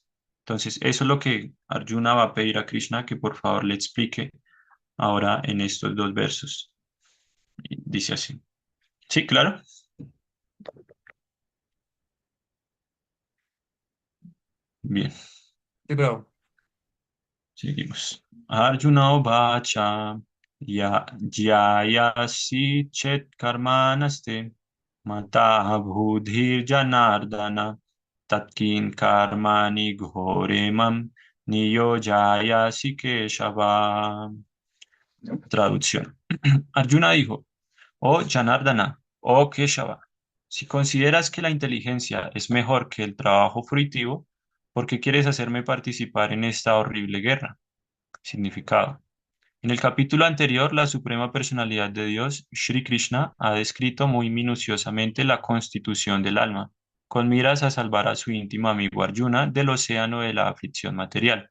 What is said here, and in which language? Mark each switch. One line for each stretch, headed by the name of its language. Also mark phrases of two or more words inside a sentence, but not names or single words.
Spanish: Entonces, eso es lo que Arjuna va a pedir a Krishna que por favor le explique ahora en estos dos versos. Y dice así. Sí, claro. Bien, Sí, Prabhu. seguimos.
Sanskrit: Arjuna Vacha Jayasi Chet Karmanaste Mata Budhir Janardana Tatkin Karmani Ghoremam Niyojayasi Keshava.
Spanish: Traducción. Arjuna dijo, oh Janardana, oh Keshava, si consideras que la inteligencia es mejor que el trabajo fruitivo, ¿por qué quieres hacerme participar en esta horrible guerra? Significado. En el capítulo anterior, la Suprema Personalidad de Dios, Shri Krishna, ha descrito muy minuciosamente la constitución del alma con miras a salvar a su íntimo amigo Arjuna del océano de la aflicción material.